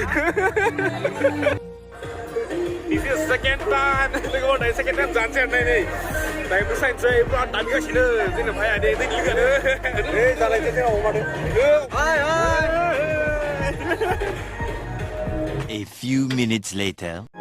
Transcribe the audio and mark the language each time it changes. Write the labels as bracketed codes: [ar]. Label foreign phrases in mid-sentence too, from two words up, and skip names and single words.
[en] this is second [brx] time लोगोफोर दायो [en] second time [brx] जानोसै आरो नै दायो मोसानोसै बिराद दानगासिनो जोंना भाइया दे जोंनि लोगोआनो ओइ जालायसै जोंहा अमादों [en] A few minutes later